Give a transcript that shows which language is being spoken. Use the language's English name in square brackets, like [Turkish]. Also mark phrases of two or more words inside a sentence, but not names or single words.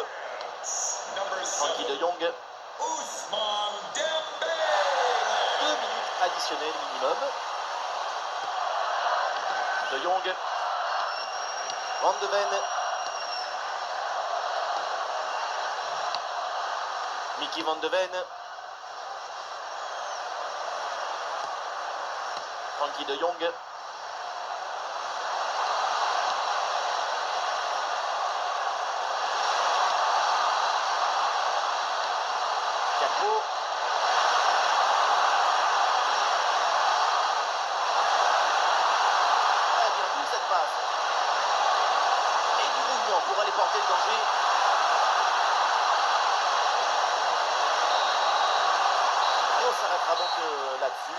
[French] Frenkie de Jong. 2 minutes additionnelles minimum. De Jong. Van de Ven. Mickey Van de Ven. Frenkie de Jong. Gakpo. Ah, bien vu cette passe. Et du mouvement pour aller porter le danger. Et on s'arrêtera donc là-dessus.